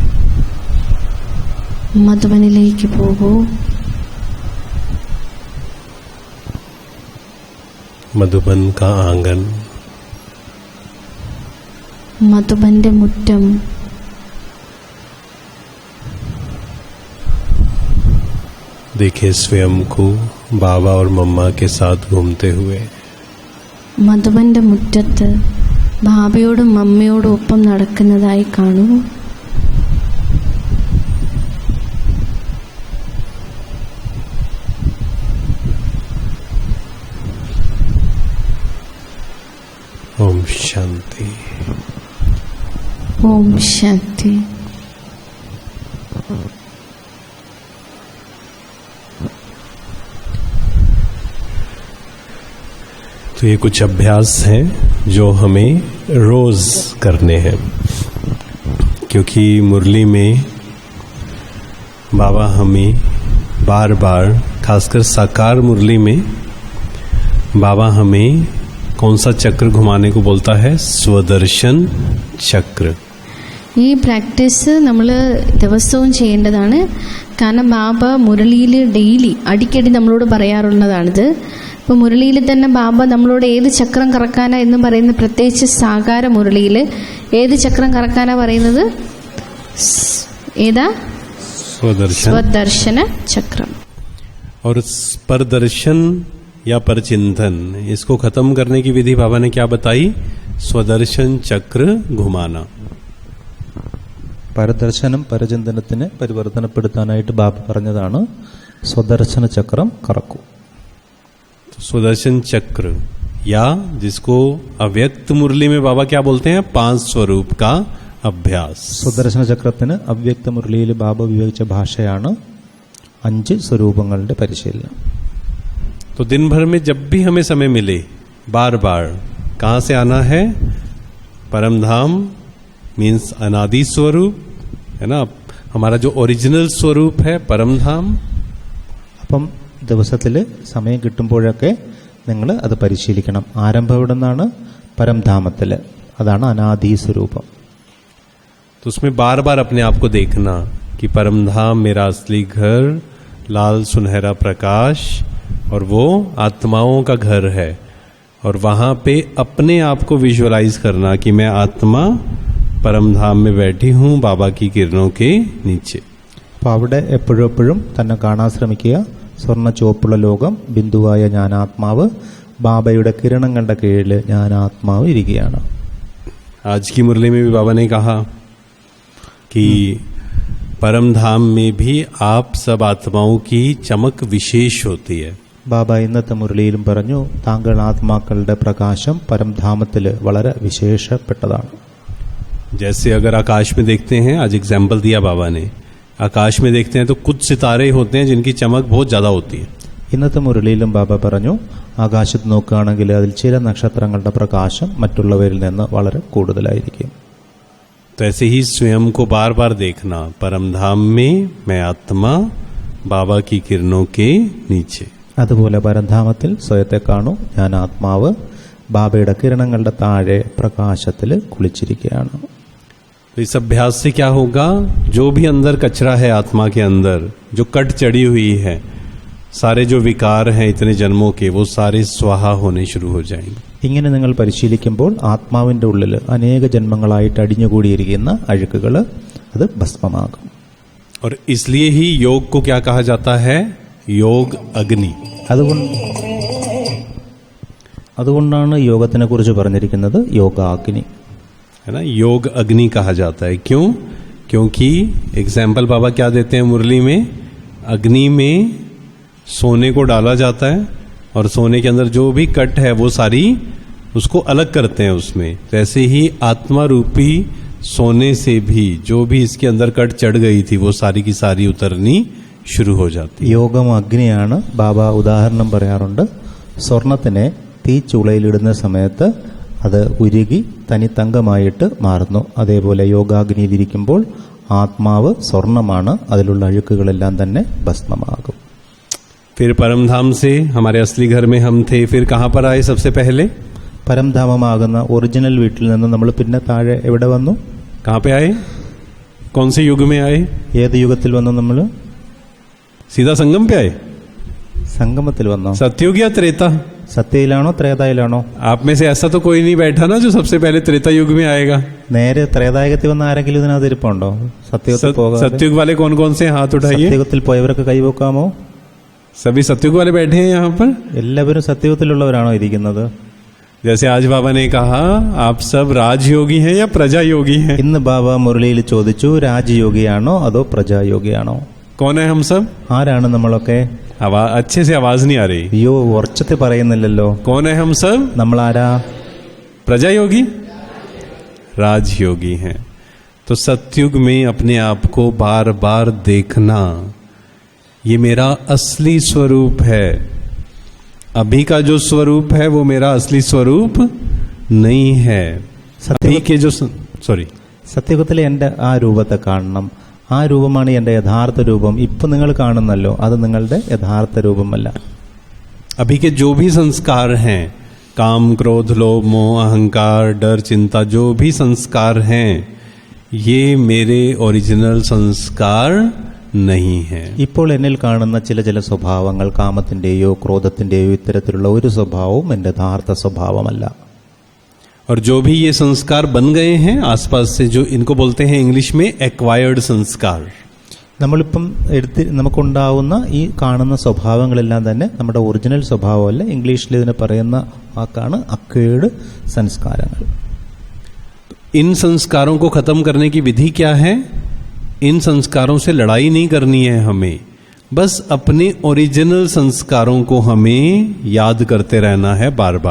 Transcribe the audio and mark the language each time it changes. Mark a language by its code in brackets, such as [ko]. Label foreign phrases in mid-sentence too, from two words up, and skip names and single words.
[ml] മധുബനിലേക്ക് പോകൂ. [hi] मधुबन का आंगन, [ml] മധുബന്റെ മുറ്റം, [hi] देखे स्वयं को बाबा और मम्मा के साथ घूमते हुए. [ml] മധുബന്റെ മുറ്റത്ത് ബാബയോടും മമ്മയോടും ഒപ്പം നടക്കുന്നതായി കാണൂ. [hi] ओम शांति. [ml] ഓം ശാന്തി. [hi] तो ये कुछ अभ्यास हैं जो हमें रोज करने हैं, क्योंकि मुरली में बाबा हमें बार बार, खासकर साकार मुरली में बाबा हमें कौन सा चक्र घुमाने को बोलता है? स्वदर्शन चक्र. [ml] ഈ പ്രാക്ടീസ് നമ്മൾ ദിവസവും ചെയ്യേണ്ടതാണ്. കാരണം ബാബ മുരളിയിൽ ഡെയിലി അടിക്കടി നമ്മളോട് പറയാറുള്ളതാണിത്. ഇപ്പോൾ മുരളിയിൽ തന്നെ ബാബ നമ്മളോട് ഏത് ചക്രം കറക്കാനാ എന്ന് പറയുന്നത്, പ്രത്യേകിച്ച് സാകാര മുരളിയിൽ ഏത് ചക്രം കറക്കാനാ പറയുന്നത്? ഏതാ? [hi] स्वदर्शन चक्र. और परदर्शन या परचिंतन, इसको खत्म करने की विधि बाबा ने क्या बताई? स्वदर्शन चक्र घुमाना. [ml] പരദർശനം പരചിന്തനത്തിന് പരിവർത്തനപ്പെടുത്താനായിട്ട് ബാബ പറഞ്ഞതാണ് സ്വദർശന ചക്രം കറക്കൂ. [hi] स्वदर्शन चक्र, या जिसको अव्यक्त मुरली में बाबा क्या बोलते हैं? 5 स्वरूप का अभ्यास. [ml] സ്വദർശന ചക്രത്തിന് അവ്യക്ത മുരളിയിൽ ബാബ ഉപയോഗിച്ച ഭാഷയാണ് 5 സ്വരൂപങ്ങളുടെ പരിശീലനം. [hi] तो दिन भर में जब भी हमें समय मिले, बार बार कहां से आना है? परम धाम मीन्स अनादि स्वरूप है ना, हमारा जो ओरिजिनल स्वरूप है परम धाम. [ml] അപ്പം ദിവസത്തിൽ സമയം കിട്ടുമ്പോഴൊക്കെ നിങ്ങൾ അത് പരിശീലിക്കണം. ആരംഭം എവിടെ നിന്നാണ്? പരംധാമത്തിൽ. അതാണ് അനാദി സ്വരൂപം. [hi] तो उसमें बार बार अपने आप को देखना कि परम धाम मेरा असली घर, लाल सुनहरा प्रकाश, और वो आत्माओं का घर है. और वहां पे अपने आप को विजुअलाइज करना कि मैं आत्मा परम धाम में बैठी हूं बाबा की किरणों के नीचे. [ml] അപ്പോൾ അവിടെ എപ്പോഴും തന്നെ കാണാൻ ശ്രമിക്കുക. സ്വർണ്ണ ചുവപ്പുള്ള ലോകം, ബിന്ദുവായ ജ്ഞാനാത്മാവ്, ബാബയുടെ കിരണങ്ങളുടെ കീഴിൽ ജ്ഞാനാത്മാവ് ഇരിക്കുകയാണ്. [hi] आज की मुरली में भी बाबा ने कहा कि परम धाम में भी आप सब आत्माओं की चमक विशेष होती है. [ml] ബാബ ഇന്നത്തെ മുരളിയിലും പറഞ്ഞു, താങ്കൾ ആത്മാക്കളുടെ പ്രകാശം പരംധാമത്തിൽ വളരെ വിശേഷപ്പെട്ടതാണ്. [hi] जैसे अगर आकाश में देखते हैं, आज एग्जाम्पल दिया बाबा ने, आकाश में देखते हैं तो कुछ सितारे होते हैं जिनकी चमक बहुत ज्यादा होती है. [ml] ഇന്നത്തെ മുരളിയിലും ബാബ പറഞ്ഞു, ആകാശത്ത് നോക്കുകയാണെങ്കിൽ അതിൽ ചില നക്ഷത്രങ്ങളുടെ പ്രകാശം മറ്റുള്ളവരിൽ നിന്ന് വളരെ കൂടുതലായിരിക്കും. [hi] तो ऐसे ही स्वयं को बार बार देखना, परम धाम में मैं आत्मा बाबा की किरणों के नीचे. [ml] അതുപോലെ പരംധാമത്തിൽ സ്വയത്തെ കാണൂ, ഞാൻ ആത്മാവ് ബാബയുടെ കിരണങ്ങളുടെ താഴെ പ്രകാശത്തിൽ കുളിച്ചിരിക്കുകയാണ്. [hi] तो इस अभ्यास से क्या होगा? जो भी अंदर कचरा है आत्मा के अंदर, जो कट चढ़ी हुई है, सारे जो विकार हैं इतने जन्मों के, वो सारे स्वाहा होने शुरू हो जाएंगे. [ml] ഇങ്ങനെ നിങ്ങൾ പരിശീലിക്കുമ്പോൾ ആത്മാവിന്റെ ഉള്ളിൽ അനേക ജന്മങ്ങളായിട്ട് അടിഞ്ഞുകൂടിയിരിക്കുന്ന അഴുക്കുകൾ അത് ഭസ്മമാകും. [hi] और इसलिए ही योग को क्या कहा जाता है? योग अग्नि. [ml] അതുകൊണ്ടാണ് യോഗത്തിനെ കുറിച്ച് പറഞ്ഞിരിക്കുന്നത് യോഗാഗ്നി. [hi] है ना, योग अग्नि कहा जाता है. क्यों? क्योंकि एग्जाम्पल बाबा क्या देते हैं मुरली में? अग्नि में सोने को डाला जाता है और सोने के अंदर जो भी कट है वो सारी उसको अलग करते हैं उसमें. तो ऐसे ही आत्मा रूपी सोने से भी जो भी इसके अंदर कट चढ़ गई थी वो सारी की सारी उतरनी शुरू हो जाती. [ml] യോഗം അഗ്നിയാണ്. ബാബ ഉദാഹരണം പറയാറുണ്ട്. സ്വർണത്തിനെ തീ ചൂളയിലിടുന്ന സമയത്ത് അത് ഉരുകി തനി തങ്കമായിട്ട് മാറുന്നു. അതേപോലെ യോഗാഗ്നിയിലിരിക്കുമ്പോൾ ആത്മാവ് സ്വർണമാണ്, അതിലുള്ള അഴുക്കുകളെല്ലാം തന്നെ ഭസ്മമാകും. [hi] फिर परम धाम से हमारे असली घर में हम थे, फिर कहाँ पर आए सबसे पहले? [ml] പരംധാമമാകുന്ന ഒറിജിനൽ വീട്ടിൽ നിന്ന് നമ്മൾ പിന്നെ താഴെ എവിടെ വന്നു? [hi] कहाँ पे आए? कौन से युग में आए? [ml] ഏത് യുഗത്തിൽ വന്നു? നമ്മൾ [hi] सीधा संगम पे आए? [ml] സംഗമത്തിൽ വന്നോ? [hi] सतयुग या त्रेता? [ml] സത്യയിലാണോ ത്രേതായിലാണോ? [hi] आप में से ऐसा तो कोई नहीं बैठा ना जो सबसे पहले त्रेता युग में आएगा. [ml] നേരെ ത്രേതായുഗത്തിൽ വന്ന ആരെങ്കിലും ഇതിനകത്ത് ഇരിപ്പുണ്ടോ? സത്യയുഗത്തിൽ പോകാതെ [hi] सतयुग वाले कौन कौन से? हाथ उठाइए. [ml] സത്യയുഗത്തിൽ പോയവരൊക്കെ കൈവെക്കാമോ? [hi] सभी सतयुग वाले बैठे हैं यहाँ पर. [ml] എല്ലാവരും സത്യയുഗത്തിലുള്ളവരാണോ ഇരിക്കുന്നത്? [hi] जैसे आज बाबा ने कहा, आप सब राजयोगी हैं या प्रजा योगी हैं? [ml] ഇന്ന് ബാബ മുരളിയിൽ ചോദിച്ചു, രാജയോഗിയാണോ അതോ പ്രജായോഗിയാണോ? [hi] कौन है हम सब? [ml] ആരാണ് നമ്മളൊക്കെ? [hi] अच्छे से आवाज नहीं आ रही. [ml] അയ്യോ, ഉറച്ചത്തിൽ പറയുന്നില്ലല്ലോ. [hi] कौन है हम सब? [ml] നമ്മൾ ആരാ? [hi] प्रजा योगी, राजयोगी हैं. तो सतयुग में अपने आप को बार बार देखना, ये मेरा असली स्वरूप है. अभी का जो स्वरूप है वो मेरा असली स्वरूप नहीं है. अभी के जो [ml] സത്യയുഗത്തിലെ എൻ്റെ ആ രൂപത്തെ കാണണം. ആ രൂപമാണ് എൻ്റെ യഥാർത്ഥ രൂപം. ഇപ്പൊ നിങ്ങൾ കാണുന്നല്ലോ, അത് നിങ്ങളുടെ യഥാർത്ഥ രൂപമല്ല. [hi] अभी के जो भी संस्कार हैं, काम क्रोध लोभ मोह अहंकार डर चिंता, जो भी संस्कार हैं, ये मेरे ओरिजिनल संस्कार नहीं है. [ml] ഇപ്പോൾ എന്നിൽ കാണുന്ന ചില സ്വഭാവങ്ങൾ കാമത്തിന്റെയോ ക്രോധത്തിന്റെയോ ഇത്തരത്തിലുള്ള ഒരു സ്വഭാവവും എൻ്റെ യഥാർത്ഥ സ്വഭാവമല്ല. [hi] और जो भी ये संस्कार बन गए हैं आसपास से, जो इनको बोलते हैं इंग्लिश में एक्वायर्ड संस्कार. [ml] നമ്മളിപ്പം നമുക്കുണ്ടാവുന്ന ഈ കാണുന്ന സ്വഭാവങ്ങളെല്ലാം തന്നെ നമ്മുടെ ഒറിജിനൽ സ്വഭാവമല്ല. ഇംഗ്ലീഷിൽ ഇതിന് പറയുന്ന വാക്കാണ് അക്വേർഡ് സംസ്കാരങ്ങൾ. [hi] इन संस्कारों को खत्म करने की विधि क्या है? इन संस्कारों से लड़ाई नहीं करनी है हमें, बस अपने ओरिजिनल संस्कारों को हमें याद करते रहना है बार बार.